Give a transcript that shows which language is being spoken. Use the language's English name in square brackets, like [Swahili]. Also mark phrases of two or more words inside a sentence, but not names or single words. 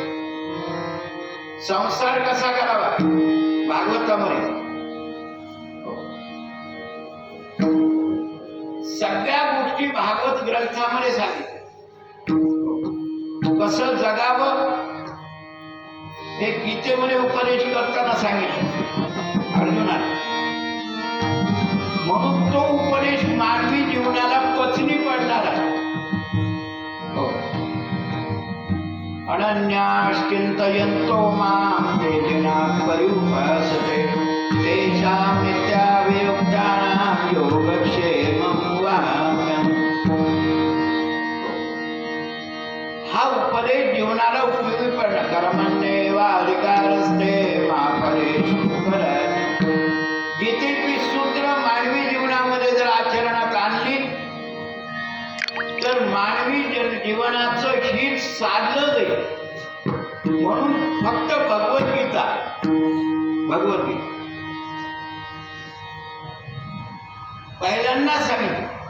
[Marathi] संसार कसा करावा भागवतामध्ये सगळ्या गोष्टी भागवत ग्रंथामध्ये सांगितल्या. कसं जगावं हे गीतेमध्ये उपदेश करताना सांगितलं अर्जुनाला. म्हणून तो उपदेश मानवी जीवनाला पचनी पडणार आहे. [Sanskrit] अनन्याश्चिंतयन्तो मां ते जनाः पर्युपासते तेषां नित्याभियुक्तानां योगक्षेमं वहाम्यहम्. [Marathi] हा उपदेश जीवनाला उपयोगी पडला. [Sanskrit] कर्मण्येवाधिकारस्ते मा फलेषु कदाचन. [Marathi] गीतेची सूत्र मानवी जीवनामध्ये जर आचरणात आणली तर मानवी जीवनाचं हित साधलं जाईल. म्हणून फक्त भगवद्गीता पहिल्यांदा सांगितलं.